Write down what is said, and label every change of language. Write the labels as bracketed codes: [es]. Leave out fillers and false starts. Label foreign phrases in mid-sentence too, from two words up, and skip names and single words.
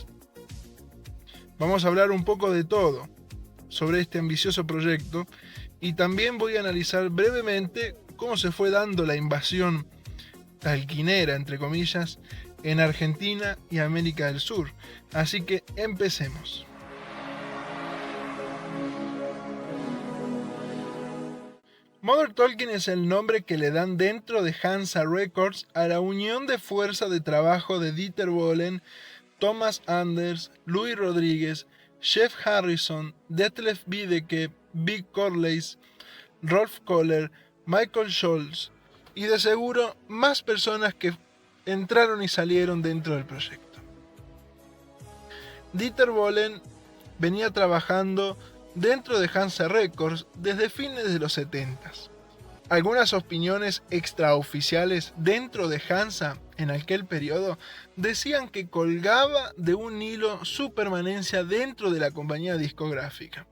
[es] Vamos a hablar un poco de todo sobre este ambicioso proyecto y también voy a analizar brevemente cómo se fue dando la invasión talquinera, entre comillas, en Argentina y América del Sur. Así que empecemos. Modern Talking es el nombre que le dan dentro de Hansa Records a la unión de fuerza de trabajo de Dieter Bohlen, Thomas Anders, Louis Rodríguez, Jeff Harrison, Detlef Wiedeke, Vic Corleis, Rolf Kohler, Michael Scholz y de seguro más personas que entraron y salieron dentro del proyecto. Dieter Bohlen venía trabajando dentro de Hansa Records desde fines de los 70s. Algunas opiniones extraoficiales dentro de Hansa en aquel periodo decían que colgaba de un hilo su permanencia dentro de la compañía discográfica.